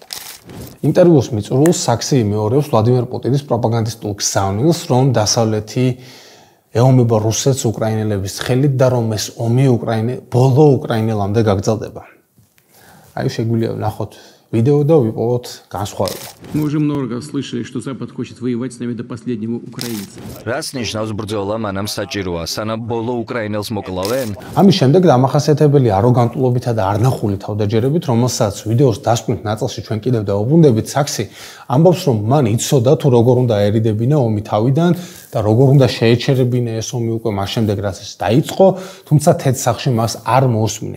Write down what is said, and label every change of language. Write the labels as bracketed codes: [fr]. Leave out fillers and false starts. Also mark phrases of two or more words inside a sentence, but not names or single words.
[ka] ინტერვიუს მიწურულს საქსი იმეორებს ვლადიმერ პუტინის პროპაგანდისტულ გზავნილს, რომ დასავლეთი ეომება რუსეთს უკრაინელების ხელით და რომ ეს ომი ბოლო უკრაინელამდე გაგრძელდება. აი შეგვიძლია ვნახოთ ვიდეო და ვიპოვოთ განსხვავება. [ru] Мы уже много слышали, что Запад хочет воевать с нами до последнего украинца. [ka] რას ნიშნავს ბრძოლა მანამ საჭიროა, სანამ ბოლო უკრაინელს მოკლავენ? ამის შემდეგ დამახასიათებელი აროგანტულობითა და არნახული თავდაჯერებით, რომელსაც ვიდეოს დასკვნით ნაწილში ჩვენ კიდევ დავუბრუნდებით, საქსი ამბობს, რომ მან იცოდა თუ როგორ უნდა აერიდებინა ომი თავიდან და როგორ უნდა შეეჩერებინა ეს ომი უკვე მას შემდეგ, რაც ეს დაიწყო, თუმცა თეთრ სახლში მას არ მოусმინეს.